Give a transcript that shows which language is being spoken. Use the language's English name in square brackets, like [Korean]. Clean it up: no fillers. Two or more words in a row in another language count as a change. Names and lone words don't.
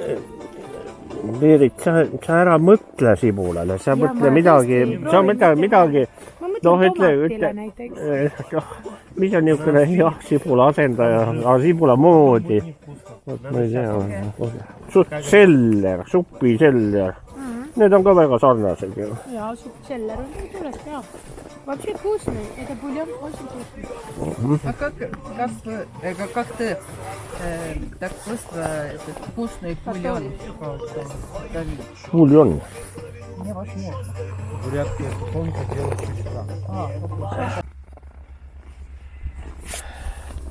[Estonian] Berit, sa ära mõtle sibulale, sa mõtle midagi, sa mõtle midagi, noh, ütle, mis on niisugune jah, sibula asendaja, aga sibula moodi, ma ei tea, seller, supiseller, need on ka väga sarnased ju. ja seller on tõepoolest hea . [Russian] Вообще вкусный, это бульон очень вкусный . А как ты так просто этот вкусный бульон? Бульон. Невозможно. Бурятская тонко делают чуть